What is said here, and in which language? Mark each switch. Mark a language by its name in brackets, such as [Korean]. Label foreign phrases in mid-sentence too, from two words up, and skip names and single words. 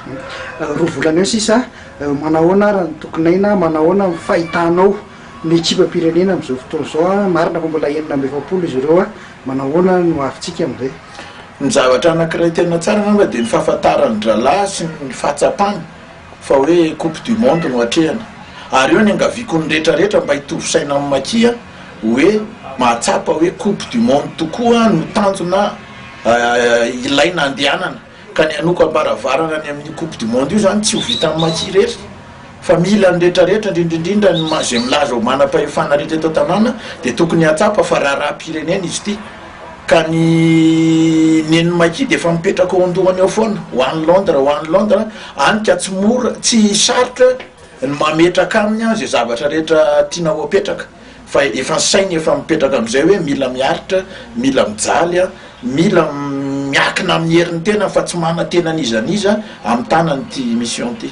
[Malagasy] Roa volana eo sisa manahoana raha ny tokonaina manahoana fahitanao ny ekipam-pirenena amin'izao fotoana izao marina fa mbola 9-20 izy ireo manahoana no avintsika amin'izay. Ny zavatra anankiray tena tsara ngamba dia ny fahafantarany dralahy sy ny fahatsapana fa hoe [French] coupe du monde [Malagasy] no atrehana ary eo ny angaviako ny rehetrarehetra mba hitovy saina amin'ny Makia hoe mahatsapa hoe [French] coupe du monde [Malagasy] tokoa no tanjona ilaina andehanana ka ny anoko ambaravarana ny amin'ny [French] coupe du monde [Malagasy] io zany tsy ho vita amin'ny Makia rehetra fa mila ny rehetrarehetra indrindrindrindra ny mazay milaza ho manam-pahefana rehetra eto tanàna dia tokony hatsapa fa raharaha-pirenena izy ity ka ny Makia dia efa mipetraka ao andohany ao foana ho an'ny Londres anika tsy mora tsy sarotra ny mametraka aminy zay zavatra rehetra tiana ho apetraka fa efa sainy efa mipetraka amin'izay hoe mila miaritra mila mijaly mila miakina amin'ny herin'ny tena fa tsy mana-tena nizaniza amin'ny tanany'ity mission ity.